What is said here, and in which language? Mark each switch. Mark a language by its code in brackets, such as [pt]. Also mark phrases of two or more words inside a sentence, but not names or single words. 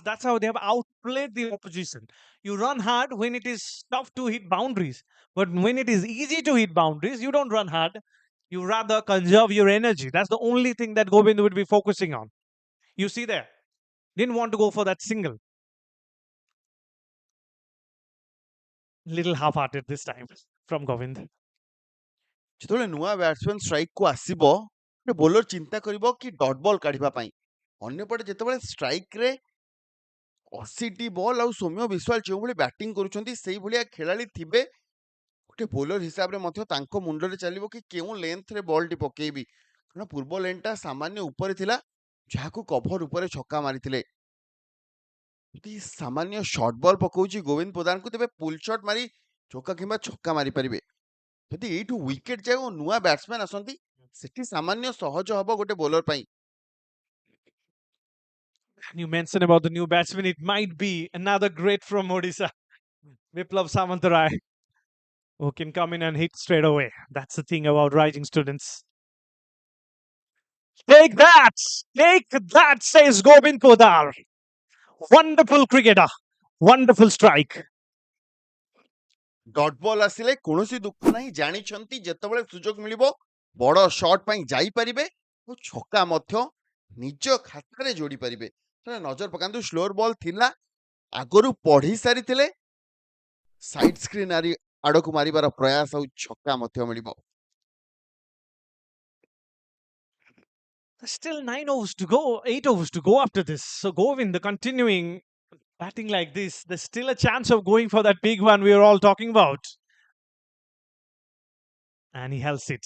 [en] That's how they have outplayed the opposition. You run hard when it is tough to hit boundaries, but when it is easy to hit boundaries, you don't run hard. You rather conserve your energy. That's the only thing that Govind would be focusing on. You see there, didn't want to go for that single. Little half-hearted this time from Govind. [or] ଯେତେବେଳେ ନୂଆ ବ୍ୟାଟ୍ସମ୍ୟାନ୍ ଷ୍ଟ୍ରାଇକ୍କୁ ଆସିବ, ଗୋଟେ ବୋଲର ଚିନ୍ତା କରିବ କି [en] dot ball [or] କାଢ଼ିବା ପାଇଁ। ଅନ୍ୟପଟେ ଯେତେବେଳେ ଷ୍ଟ୍ରାଇକ୍ରେ 80ଟି ବଲ୍ ଆଉ ସୌମ୍ୟ ବିଶ୍ୱାଳ ଯେଉଁଭଳି ବ୍ୟାଟିଂ କରୁଛନ୍ତି, ସେଇଭଳିଆ ଖେଳାଳି ଥିବେ, ଗୋଟେ ବୋଲର ହିସାବରେ ମଧ୍ୟ ତାଙ୍କ ମୁଣ୍ଡରେ ଚାଲିବ କି କେଉଁ ଲେନ୍ଥରେ ବଲ୍ଟି ପକେଇବି। କାରଣ ପୂର୍ବ ଲେନ୍ଥଟା ସାମାନ୍ୟ ଉପରେ ଥିଲା, ଯାହାକୁ କଭର ଉପରେ ଛକା ମାରିଥିଲେ। ଯଦି ସାମାନ୍ୟ [en] short ball [or] ପକଉଛି ଗୋବିନ୍ଦ ପ୍ରଧାନକୁ, ତେବେ [en] pull shot [or] ମାରି ଚୌକା କିମ୍ବା ଛକା ମାରିପାରିବେ। ଯଦି ଏଇଠୁ ୱିକେଟ୍ ଯାଏ ଓ ନୂଆ ବ୍ୟାଟ୍ସମ୍ୟାନ୍ ଆସନ୍ତି, ସେଠି ସାମାନ୍ୟ ସହଜ ହବ ଗୋଟେ ବୋଲର ପାଇଁ। [en] You mentioned about the new batsman. It might be another great from Odisha, Viplav Samantarai, who can come in and hit straight away. That's the thing about rising students. Take that! Take that, says Govind Podar. Wonderful cricketer. Wonderful strike. dot ball [or] ଆସିଲେ କୌଣସି ଦୁଃଖ ନାହିଁ, ଜାଣିଛନ୍ତି ଯେତେବେଳେ ସୁଯୋଗ ମିଳିବ ବଡ଼ ସଟ୍ ପାଇଁ ଯାଇପାରିବେ ଓ ଛକା ମଧ୍ୟ ନିଜ ଖାତାରେ ଯୋଡ଼ି ପାରିବେ। ନଜର ପକାନ୍ତୁ, [en] slower ball [or] ଥିଲା, ଆଗରୁ ପଢ଼ି ସାରିଥିଲେ, [en] side screen [or] ଆଡ଼କୁ ମାରିବାର ପ୍ରୟାସ ଆଉ ଛକା ମଧ୍ୟ ମିଳିବ। [en] There's still 9 overs to go, 8 overs to go after this. So Govind, continuing batting like this, there's still a chance of going for that big one we were all talking about. And he hells it.